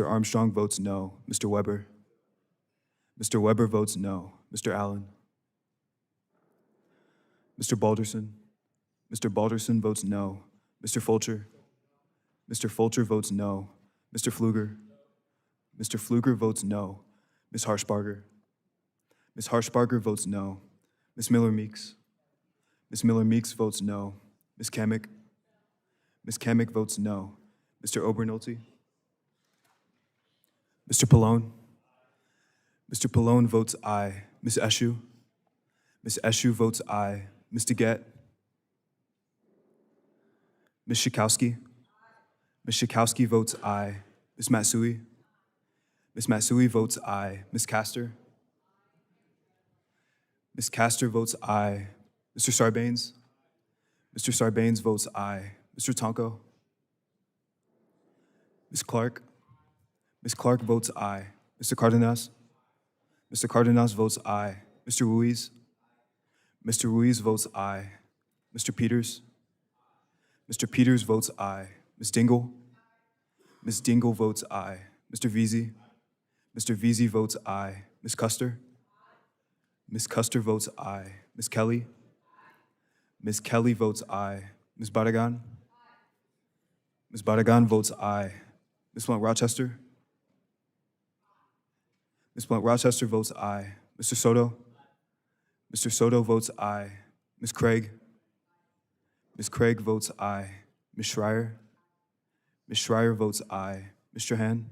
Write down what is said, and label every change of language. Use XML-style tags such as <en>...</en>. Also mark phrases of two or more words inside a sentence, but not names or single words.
<en>Armstrong votes no. Mr. Weber. Mr. Weber votes no. Mr. Allen. Mr. Balderson. Mr. Balderson votes no. Mr. Fulcher. Mr. Fulcher votes no. Mr. Pfluger. Mr. Pfluger votes no. Ms. Harshbarger. Ms. Harshbarger votes no. Ms. Miller-Meeks. Ms. Miller-Meeks votes no. Ms. Kamick. Ms. Kamick votes no. Mr. Obernolte. Mr. Pallone. Mr. Pallone votes aye. Ms. Eshu. Ms. Eshu votes aye. Ms. DeGette. Ms. Schakowsky. Ms. Schakowsky votes aye. Ms. Matsui. Ms. Matsui votes aye. Ms. Castor. Ms. Castor votes aye. Mr. Sarbanes. Mr. Sarbanes votes aye. Mr. Tonko. Ms. Clark. Ms. Clark votes aye. Mr. Cardenas. Mr. Cardenas votes aye. Mr. Ruiz. Mr. Ruiz votes aye. Mr. Peters. Mr. Peters votes aye. Ms. Dingle. Ms. Dingle votes aye. Mr. Veazey. Mr. Veazey votes aye. Ms. Custer. Ms. Custer votes aye. Ms. Kelly. Ms. Kelly votes aye. Ms. Barragan. Ms. Barragan votes aye. Ms. Blunt-Rochester. Ms. Blunt-Rochester votes aye. Mr. Soto. Mr. Soto votes aye. Ms. Craig. Ms. Craig votes aye. Ms. Schreier. Ms. Schreier votes aye. Mr. Hand.</en>